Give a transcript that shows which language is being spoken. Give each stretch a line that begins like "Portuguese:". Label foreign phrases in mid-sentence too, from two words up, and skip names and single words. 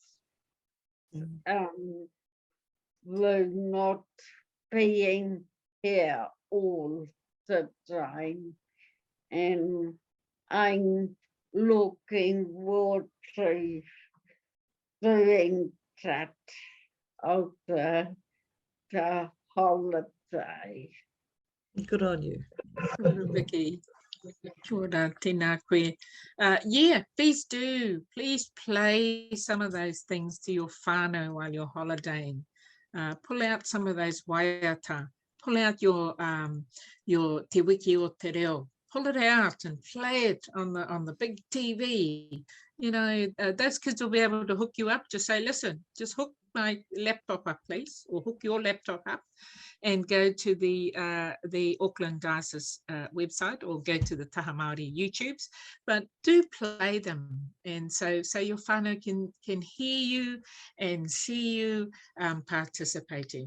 English: Were not being here all the time, and I'm looking forward to doing that over the holiday. Good on you. Vicky.
Māori: Kia ora, tēnā koe.
English: Yeah, please do. Please play some of those things to your whānau while you're holidaying. Pull out some of those waiata. Pull out your te wiki o te reo. Pull it out and play it on the big TV. You know, those kids will be able to hook you up. Just say, listen, just hook my laptop up, please, or hook your laptop up, and go to the Auckland Diocese website, or go to the Taha Māori YouTubes, but do play them, and so your whānau can hear you and see you participating.